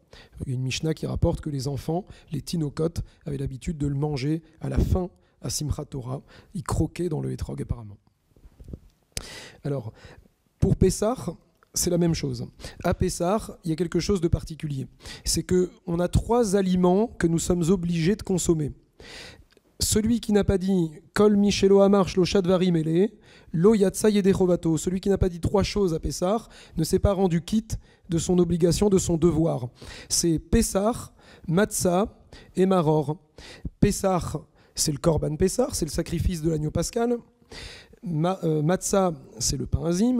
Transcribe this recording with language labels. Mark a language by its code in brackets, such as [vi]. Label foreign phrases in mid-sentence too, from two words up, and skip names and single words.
[fr] Il y a une Mishnah qui rapporte que les enfants, les tinokot, avaient l'habitude de le manger à la fin, à Simchat Torah. Ils croquaient dans le hétrog apparemment. Alors, pour Pessah, c'est la même chose. À Pessah, il y a quelque chose de particulier. C'est qu'on a 3 aliments que nous sommes obligés de consommer. [he] Celui qui n'a pas dit כל שלא אמר שלשה דברים אלו, לא יצא ידי חובתו, [fr] celui qui n'a pas dit 3 choses à Pessah, ne s'est pas rendu quitte de son obligation, de son devoir. C'est Pessah, Matzah et Maror. Pessah, c'est le [he] קרבן פסח, [fr] c'est le sacrifice de l'agneau pascal. Matzah, c'est le pain azim.